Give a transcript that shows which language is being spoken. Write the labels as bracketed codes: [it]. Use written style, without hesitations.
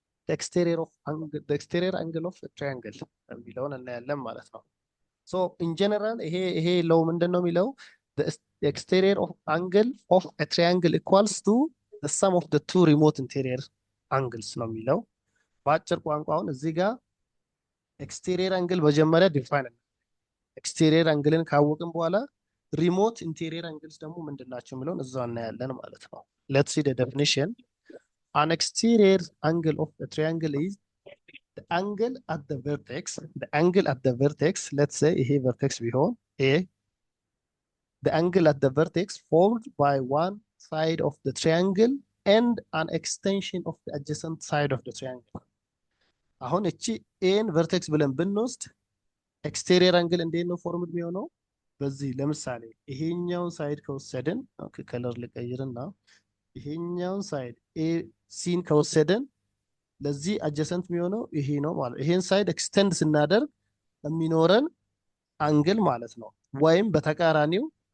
[en] the exterior angle of a triangle [am] የሚለውን እናያለን ማለት ነው። ሶ ኢን ጀነራል ይሄ ሎው ምንድን ነው የሚለው [en] the exterior of angle of a triangle equals to the sum of the two remote interior angles [am] ነው የሚለው። በአጭር ቋንቋውን እዚህ ጋር ኤክስቴሪየር አንግል መጀመሪያ ዲፋይን ኤክስቴሪየር አንግልን ካወቅን በኋላ ሪሞት ኢንቴሪየር አንግልስ ደግሞ ምንድናቸው የሚለውን እዛው እናያለን ማለት ነው። [en] let's see the definition. An exterior angle of a triangle is the angle at the vertex, let's say [am] ይሄ vertex ቢሆን [en] A, the angle at the vertex formed by one side of the triangle and an extension of the adjacent side of the triangle. [am] አሁን እቺ ኤን ቨርቴክስ ብለን ብንወስድ ኤክስቴሪየር አንግል እንዴት ነው ፎርምድ የሚሆነው? በዚህ ለምሳሌ ይሄኛውን ሳይድ ከወሰድን ከለር ልቀይርና ይሄኛውን ሳይድ ኤ ሲን ከወሰድን ለዚህ አጀሰንት የሚሆነው ይሄ ነው ማለት ይሄን ሳይድ ኤክስቴንድ ስናደርግ የሚኖረን አንግል ማለት ነው። ወይም በተቃራኒው